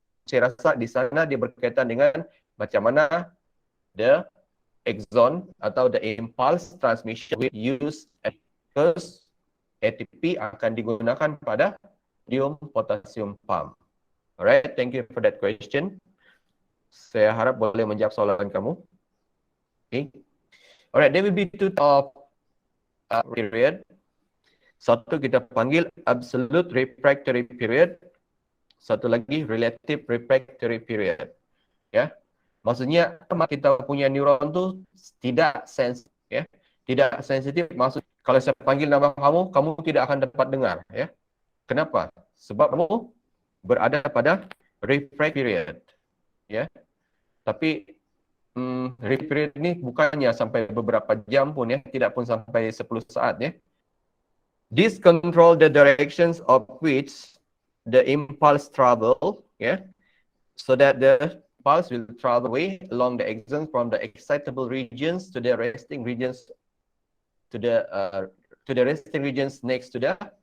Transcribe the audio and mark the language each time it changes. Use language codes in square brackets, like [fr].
[ms] Saya rasa di sana dia berkaitan dengan macam mana [en] the axon [ms] atau [en] the impulse transmission will use because [ms] ATP akan digunakan pada sodium potassium pump. [en] Alright, thank you for that question. [ms] Saya harap boleh menjawab soalan kamu. Okay. [en] Alright, there will be two of period. [ms] Satu kita panggil absolute refractory period. Satu lagi relative refractory period. Ya, maksudnya kita punya neuron tu tidak sensitif, ya, tidak sensitif. Maksud kalau saya panggil nama kamu, kamu tidak akan dapat dengar, ya. Kenapa? Sebab kamu berada pada refractory period, ya. Tapi refractory period ni bukannya sampai beberapa jam pun, ya, tidak pun sampai 10 saat, ya. [en] This control the directions of which the impulse travel, yeah, so that the pulse will travel away along the axon from the excitable regions to the resting regions, to the resting regions next to the